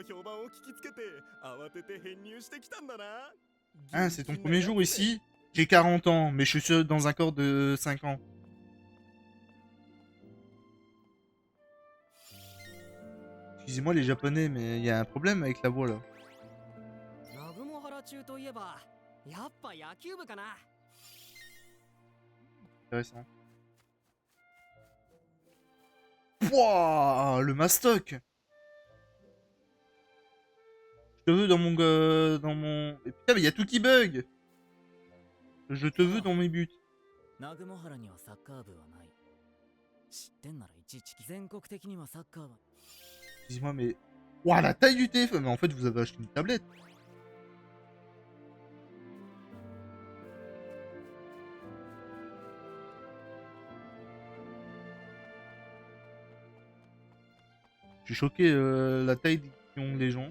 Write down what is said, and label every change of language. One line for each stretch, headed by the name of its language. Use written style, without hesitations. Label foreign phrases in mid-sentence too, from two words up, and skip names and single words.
French: Hein, c'est ton premier jour ici? J'ai 40 ans, mais je suis dans un corps de 5 ans. Excusez-moi les japonais, mais il y a un problème avec la voix, là.
Japanese: 南雲原中といえばやっぱ野球部かな
French: Intéressant. Pouah, le mastoc. Je te veux dans mon... dans mon... Mais putain, mais il y a tout qui bug. Je te veux dans mes buts.
Japanese: 南雲原にはサッカー部はない。知ってんならいちいち全国的にはサッカーは。
French: Excusez-moi, mais... Ouah, la taille du téléphone. Mais en fait, vous avez acheté une tablette. Je suis choqué, la taille qu'ont les gens.